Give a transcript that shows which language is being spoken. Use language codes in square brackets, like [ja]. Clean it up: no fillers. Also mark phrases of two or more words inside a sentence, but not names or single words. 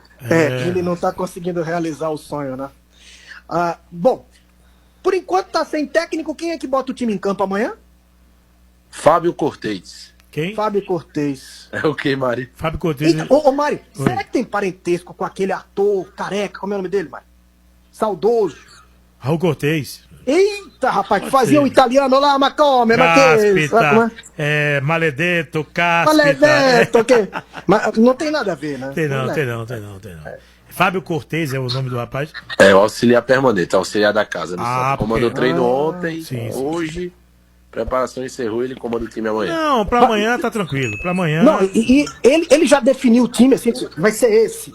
[pt] Ele não tá conseguindo realizar o sonho, né? Bom, por enquanto tá sem técnico, quem é que bota o time em campo amanhã? Fábio Cortez. Quem? Fábio Cortez. É o que, Mari? Fábio Cortez. Ô, Mário, Oi. será que tem parentesco com aquele ator careca, como é o nome dele, Mário? Saudoso. Raul Cortez. Eita, rapaz, que fazia o italiano lá, [it] ma come, ma che... Cáspita, Maledetto, Cáspita. [pt] Maledetto, que... Mas não tem nada a ver, né? Tem não. Fábio Cortez é o nome do rapaz. É o auxiliar permanente, auxiliar da casa. Comandou porque- treino ontem, sim. hoje, preparação encerrou, ele comanda o time amanhã. Não, pra amanhã tá tranquilo. Pra amanhã. Não, e ele já definiu o time, assim, vai ser esse.